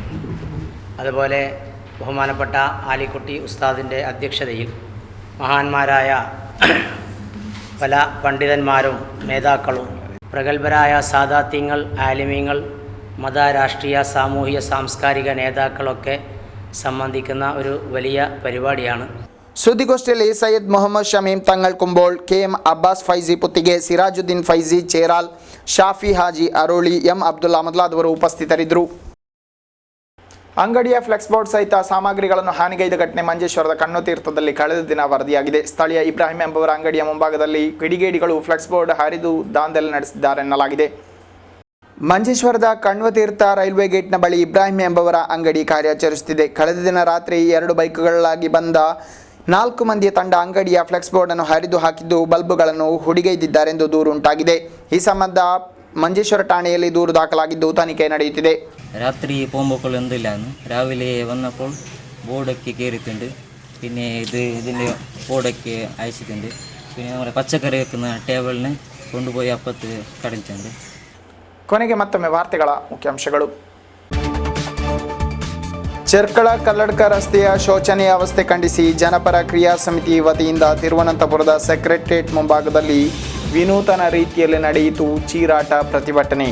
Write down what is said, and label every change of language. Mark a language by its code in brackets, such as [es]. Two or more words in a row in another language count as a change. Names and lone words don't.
[ml] അതുപോലെ ബഹുമാനപ്പെട്ട ആലിക്കുട്ടി ഉസ്താദിൻ്റെ അധ്യക്ഷതയിൽ മഹാന്മാരായ പല പണ്ഡിതന്മാരും നേതാക്കളും പ്രഗത്ഭരായ സാദാത്യങ്ങൾ, ആലിമീങ്ങൾ, മത, രാഷ്ട്രീയ, സാമൂഹിക, സാംസ്കാരിക നേതാക്കളൊക്കെ സംബന്ധിക്കുന്ന ഒരു വലിയ പരിപാടിയാണ്. [kn] ಸುದ್ದಿಗೋಷ್ಠಿಯಲ್ಲಿ ಸೈಯದ್ ಮೊಹಮ್ಮದ್ ಶಮೀಮ್ ತಂಗಳ್ ಕುಂಬೋಳ್, ಕೆಎಂ ಅಬ್ಬಾಸ್ ಫೈಜಿ ಪುತ್ತಿಗೆ, ಸಿರಾಜುದ್ದೀನ್ ಫೈಜಿ ಚೇರಾಲ್, ಶಾಫಿ ಹಾಜಿ ಅರೋಳಿ, ಎಂ ಅಬ್ದುಲ್ಲಾ ಮೊದಲಾದವರು ಉಪಸ್ಥಿತರಿದ್ದರು. ಅಂಗಡಿಯ [en] flex board [kn] ಸಹಿತ ಸಾಮಗ್ರಿಗಳನ್ನು ಹಾನಿಗೈದ ಘಟನೆ ಮಂಜೇಶ್ವರದ ಕಣ್ಣುತೀರ್ಥದಲ್ಲಿ ಕಳೆದ ದಿನ ವರದಿಯಾಗಿದೆ. ಸ್ಥಳೀಯ ಇಬ್ರಾಹಿಂ ಎಂಬವರ ಅಂಗಡಿಯ ಮುಂಭಾಗದಲ್ಲಿ ಕಿಡಿಗೇಡಿಗಳು [en] flex board [kn] ಹರಿದು ದಾಂಧಲೆ ನಡೆಸಿದ್ದಾರೆ ಎನ್ನಲಾಗಿದೆ. ಮಂಜೇಶ್ವರದ ಕಣ್ವತೀರ್ಥ [en] railway gate's [kn] ಬಳಿ ಇಬ್ರಾಹಿಂ ಎಂಬವರ ಅಂಗಡಿ ಕಾರ್ಯಾಚರಿಸುತ್ತಿದೆ. ಕಳೆದ ದಿನ ರಾತ್ರಿ 2 ಬೈಕ್ಗಳಾಗಿ ಬಂದ 4 ಮಂದಿಯ ತಂಡ ಅಂಗಡಿಯ [en] flex board [kn] ಅನ್ನು ಹರಿದು ಹಾಕಿದ್ದು ಬಲ್ಬುಗಳನ್ನು ಹುಡಿಗೈದಿದ್ದಾರೆಂದು ದೂರು ಉಂಟಾಗಿದೆ. ಈ ಸಂಬಂಧ ಮಂಜೇಶ್ವರ ಠಾಣೆಯಲ್ಲಿ ದೂರು ದಾಖಲಾಗಿದ್ದು ತನಿಖೆ ನಡೆಯುತ್ತಿದೆ. [ml] രാത്രി പോകുമ്പോൾ എന്തില്ലാന്ന് രാവിലെ വന്നപ്പോൾ ബോർഡൊക്കെ കയറിയിട്ടുണ്ട്. പിന്നെ ഇതിൻ്റെ ബോർഡൊക്കെ അയച്ചിട്ടുണ്ട്. പിന്നെ നമ്മുടെ പച്ചക്കറി വെക്കുന്ന ടേബിളിനെ കൊണ്ടുപോയി അപ്പത്ത് കടഞ്ഞിട്ടുണ്ട്. [kn] ಕೊನೆಗೆ ಮತ್ತೊಮ್ಮೆ ವಾರ್ತೆಗಳ ಮುಖ್ಯಾಂಶಗಳು. ಚೆರ್ಕಳ ಕಲ್ಲಡ್ಕ ರಸ್ತೆಯ ಶೋಚನೀಯ ಅವಸ್ಥೆ ಖಂಡಿಸಿ ಜನಪರ ಕ್ರಿಯಾ ಸಮಿತಿ ವತಿಯಿಂದ ತಿರುವನಂತಪುರದ ಸೆಕ್ರೆಟರಿಯೇಟ್ ಮುಂಭಾಗದಲ್ಲಿ ವಿನೂತನ ರೀತಿಯಲ್ಲಿ ನಡೆಯಿತು ಚೀರಾಟ ಪ್ರತಿಭಟನೆ.